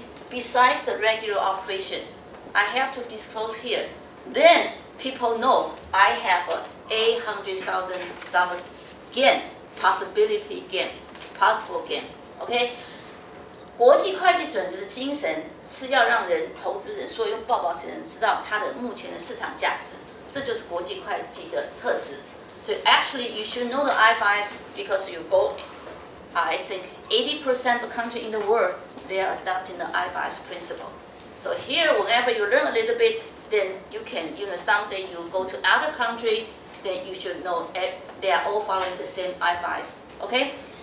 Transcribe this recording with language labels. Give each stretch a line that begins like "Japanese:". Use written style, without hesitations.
English: Besides the regular operation, I have to disclose here. Then people know I have a $800,000 gain, possible gain. Okay?
Chinese: 国际会计准则的精神是要让投资人，所有用报表的人知道它的目前的市场价值，这就是国际会计的特质。
English: So actually, you should know the IFRS because you go. I think 80% of the country in the world they are adopting the IFRS principle. So here, whenever you learn a little bit, then you can, someday you go to other country, then you should know they are all following the same IFRS. Okay?